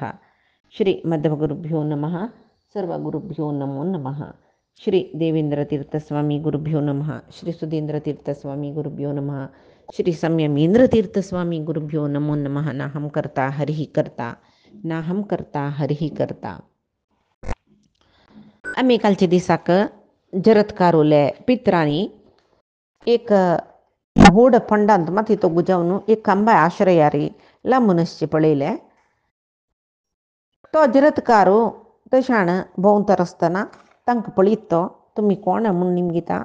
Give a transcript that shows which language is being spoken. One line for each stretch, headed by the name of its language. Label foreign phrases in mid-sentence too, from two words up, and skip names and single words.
Sanskrit: श्री मध्वगुरुभ्यो नमः। सर्वगुरुभ्यो नमो नमः। श्री देवेंद्रतीर्थस्वामी गुरुभ्यो नमः। श्री सुधींद्रतीर्थस्वामी गुरुभ्यो नमः। श्री संयमींद्रतीर्थस्वामी गुरुभ्यो नमो नमः। नाहं कर्ता हरिः कर्ता नाहं कर्ता हरिः कर्ता.
Konkani: आम्ही कालच्या दिसाक जरत्कारोले पित्रांनी एक व्हड फंडांत माती तो गुजावन एक खांबा आश्रयारी लांबूनशे पळयले. तो जरत्कारो तशाण भोंवतर आसतना तांकां पळयत तो तुमी कोण म्हूण निमगिता.